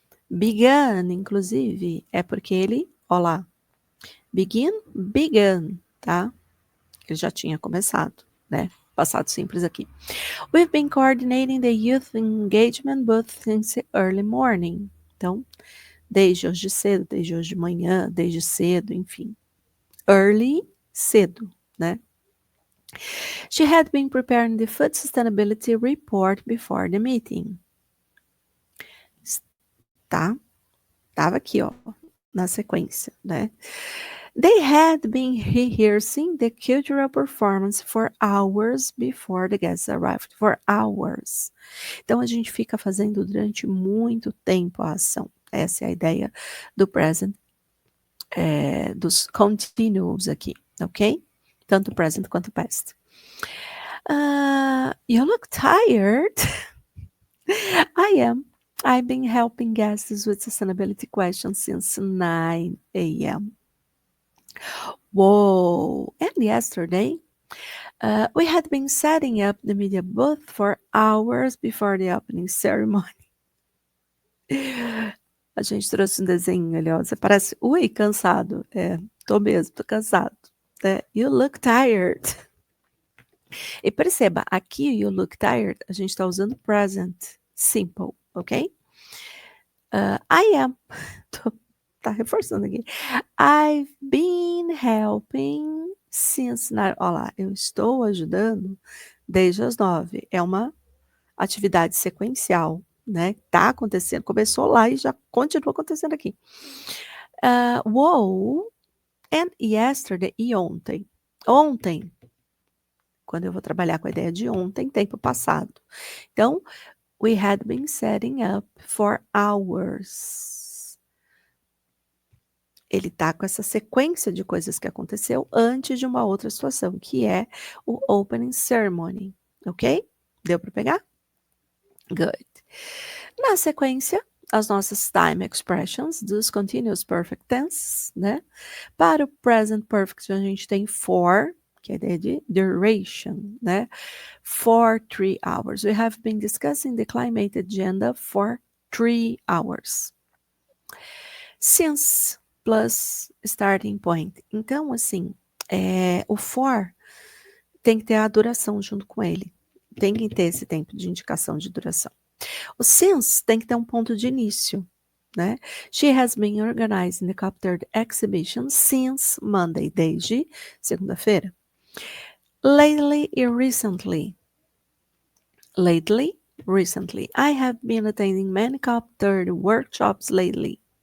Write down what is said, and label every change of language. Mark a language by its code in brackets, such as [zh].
[pt] Began, inclusive, é porque ele, olha lá, began, tá? Ele já tinha começado, né? passado simples aqui. [en] We've been coordinating the youth engagement booth since early morning. [pt] Então, desde hoje cedo, desde hoje de manhã, desde cedo, enfim. Early, cedo, né? [en] She had been preparing the food sustainability report before the meeting. [pt] Tá? Tava aqui, ó, na sequência, né? [en] They had been rehearsing the cultural performance for hours before the guests arrived. For hours. [pt] Então, a gente fica fazendo durante muito tempo a ação. Essa é a ideia do present, dos continuous aqui, ok? Tanto present quanto past. [en] You look tired. I am. I've been helping guests with sustainability questions since 9 a.m. Whoa! And yesterday, we had been setting up the media booth for hours before the opening ceremony. [pt] A gente trouxe um desenho ali, ó. Você parece, ui, cansado. Tô mesmo, tô cansado. [en] You look tired. [pt] E perceba, aqui you look tired, a gente tá usando present simple, ok? [en] I am. [pt] Tá reforçando aqui. [en] I've been helping since 9. [pt] Olha lá, eu estou ajudando desde as 9. É uma atividade sequencial, né? Tá acontecendo, começou lá e já continua acontecendo aqui. [en] Whoa, and yesterday, [pt] e ontem. Ontem, quando eu vou trabalhar com a ideia de ontem, tempo passado. [en] Então, we had been setting up for hours. [pt] Ele tá com essa sequência de coisas que aconteceu antes de uma outra situação, que é o opening ceremony, ok? Deu para pegar? Good. Na sequência, as nossas time expressions dos continuous perfect tense, né? Para o present perfect, a gente tem for, que é a ideia de duration, né? [en] For 3 hours. We have been discussing the climate agenda for 3 hours. Since plus starting point. [pt] Então, assim, o for tem que ter a duração junto com ele. Tem que ter esse tempo de indicação de duração. O since tem que ter um ponto de início, né? [en] She has been organizing the Copter exhibition since Monday, [pt] desde segunda-feira. [en] Lately e recently. Lately, recently. I have been attending many Copter workshops lately.